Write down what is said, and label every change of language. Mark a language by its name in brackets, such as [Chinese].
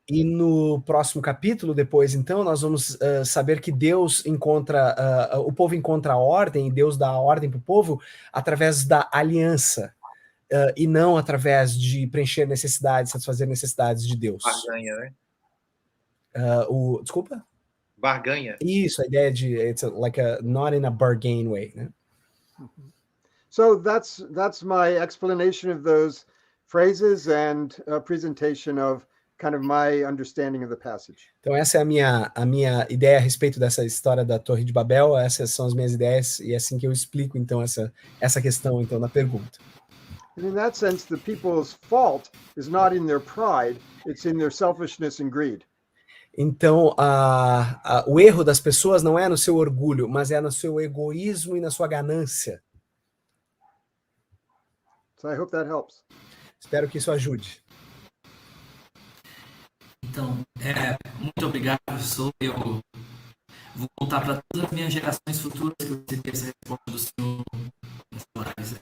[Portuguese] E no próximo capítulo, depois, então, nós vamos saber que Deus encontra, o povo encontra a ordem, e Deus dá a ordem para o povo através da aliança, e não através de preencher necessidades, satisfazer necessidades de Deus. Barganha, né? Desculpa? Barganha. Isso, a ideia de [English] not in a bargain way, [Portuguese] né? [English] So that's my explanation of those phrases and a presentation of kind of my understanding of the passage. [Portuguese] Então essa é a minha ideia a respeito dessa história da Torre de Babel, essas são as minhas ideias e é assim que eu explico então essa questão então na pergunta. [English] And in that sense, the people's fault is not in their pride, it's in their selfishness and greed. [Portuguese] Então, o erro das pessoas não é no seu orgulho, mas é no seu egoísmo e na sua ganância. [English] So I hope that helps. [Portuguese] Espero que isso ajude. Então, muito obrigado, professor. Eu vou contar para todas as minhas gerações futuras que eu recebi essa resposta do senhor nessa live.